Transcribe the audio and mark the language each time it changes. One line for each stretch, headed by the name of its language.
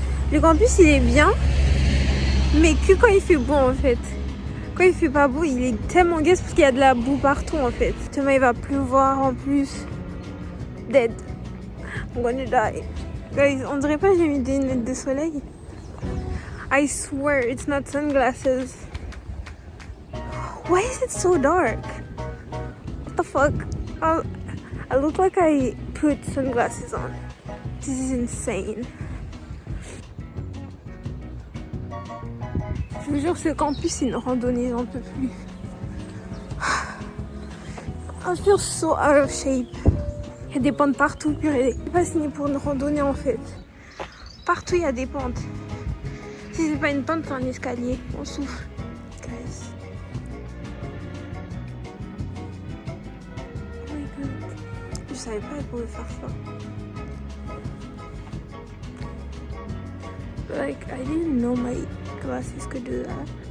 French: Le campus, il est bien. Mais que quand il fait beau, en fait. Quand il fait pas beau, il est tellement gaze parce qu'il y a de la boue partout en fait. Demain il va pleuvoir en plus.
English: Dead. I'm gonna die.
French: Guys, on dirait pas que j'ai mis des lunettes de soleil.
English: I swear it's not sunglasses. Why is it so dark? What the fuck? I look like I put sunglasses on. This is insane.
French: Je vous jure, ce campus, c'est une randonnée, j'en peux plus.
English: I feel so out of shape.
French: Il y a des pentes partout, purée. Je suis pas signé pour une randonnée en fait. Partout, il y a des pentes. Si c'est pas une pente, c'est un escalier. On souffle. Guys.
English: Oh my god.
French: Je savais pas qu'elle pouvait faire ça.
English: Like, I didn't know my glasses could do that.